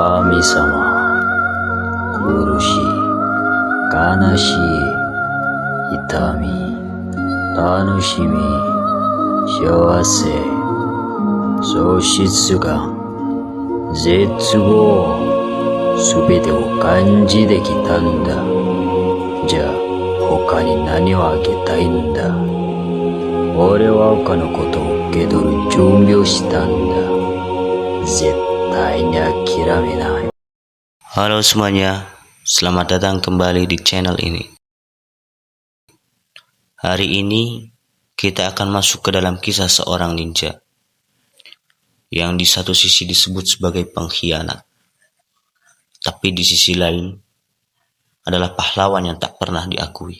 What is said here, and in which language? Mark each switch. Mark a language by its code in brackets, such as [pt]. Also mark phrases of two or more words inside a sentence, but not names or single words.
[ja] 神様、苦しい、悲しい、痛み、楽しみ、幸せ、喪失感、絶望、すべてを感じてきたんだ。じゃあ他に何をあげたいんだ。俺は他のことを受け取る準備をしたんだ。絶対に諦めない。 [id] Halo semuanya, selamat datang kembali di channel ini. Hari ini kita akan masuk ke dalam kisah seorang ninja yang di satu sisi disebut sebagai pengkhianat, tapi di sisi lain adalah pahlawan yang tak pernah diakui.